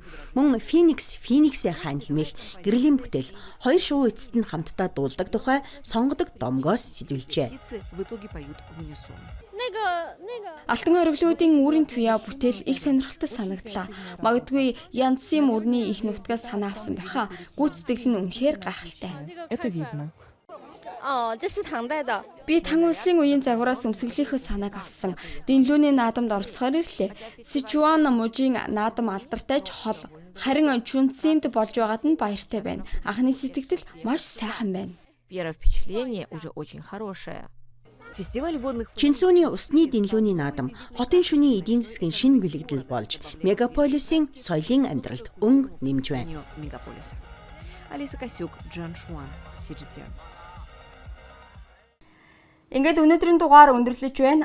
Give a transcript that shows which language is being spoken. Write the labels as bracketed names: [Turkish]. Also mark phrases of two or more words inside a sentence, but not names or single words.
[Mongolian] Мөн Фениксийн хаан хэмээх гэрлийн бүтээл хоёр шувуу эцэст нь хамтдаа дуулдаг тухай сонгодог домгоос сэтвэлжээ. Алтан оргилуудын үүрийн туяа бүтээл их сонирхолтой санагдлаа. Магадгүй Янцын мөрний их нутгаас санаа авсан байхаа. Гүйцэтгэл нь үнэхээр гайхалтай. [Russian] Это видно. [Mongolian] Би тан улсын үеийн загвараас өмсгөлийнхөө санааг авсан. Дэнлүүний наадамд оролцохоор ирлээ. Сичуан мужийн наадам алдартай ч хол. Харин Чүнцинд болж байгаад нь баяртай байна. Анхны сэтгэл маш сайхан байна. [Russian] Первое впечатление уже очень хорошее. [Mongolian] Чинцүүний усны дэнлүүний наадам хотын шөнийн эдийн засгийн шинэ бэлэгдэл болж мегаполисын соёлын амьдралд өнгө нэмж байна. Ингээд өнөөдрийн дугаар өндөрлөж байна.